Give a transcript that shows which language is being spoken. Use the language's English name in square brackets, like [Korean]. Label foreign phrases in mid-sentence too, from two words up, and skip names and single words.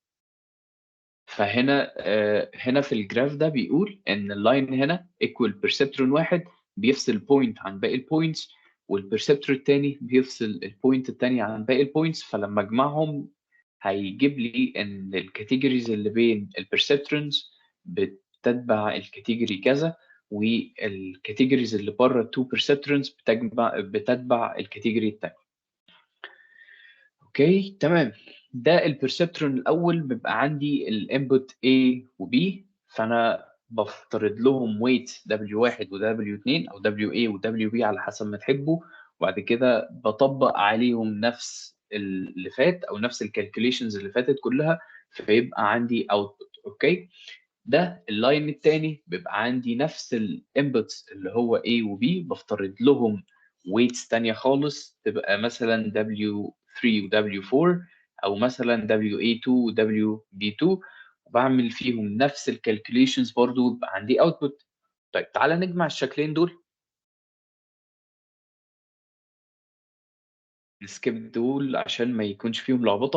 [Arabic] فهنا هنا في الgraph ده بيقول إن الline هنا [English] equal perceptron [Arabic] واحد بيفصل point عن باقي الpoints، والperceptor التاني بيفصل الpoint التانية عن باقي الpoints، فلمّا أجمعهم هيجيب لي إن الcategories اللي بين الperceptrons بتتبع الcategory كذا، والcategories اللي برّه ال2 perceptrons بتتبع الcategory التانية. أوكي، تمام. ده الperceptron الأول بيبقى عندي الinput A وB، فأنا بافترض لهم weights W1 وW2 أو WA وWB على حسب ما تحبوا، وبعد كده باطبّق عليهم نفس اللي فات أو نفس الcalculations اللي فاتت كلّها، فيبقى عندي output. أوكي؟ ده الline التاني بيبقى عندي نفس الinputs اللي هو A وB، بافترض لهم weights تانية خالص، تبقى مثلًا W3 وW4 أو مثلًا WA2 وWB2، وباعمل فيهم نفس الcalculations برضه، يبقى عندي output. طيب، تعالَ نجمع الشكلين دول، نskip دول عشان ما يكونش فيهم لخبطة.